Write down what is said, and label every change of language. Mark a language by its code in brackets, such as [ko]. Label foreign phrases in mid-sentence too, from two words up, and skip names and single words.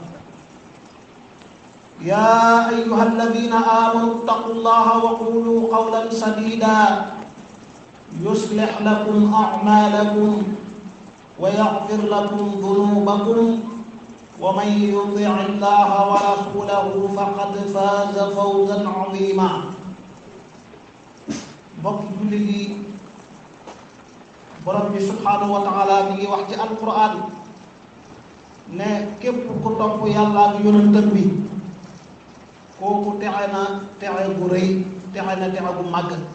[ar] يا أيها الذين آمنوا اتقوا الله وقولوا قولا سديدا يصلح لكم أعمالكم ويغفر لكم ذنوبكم ومن يطع الله ورسوله فقد فاز فوزا عظيما. [wo] mbokk jullit yi borom bi [ar] سبحانه وتعالى [wo] mi ngi wax ci alquran ne képp ku topp yàlla ak yonentam bi kooku texe na texe gu rëy texe na texe gu màgg.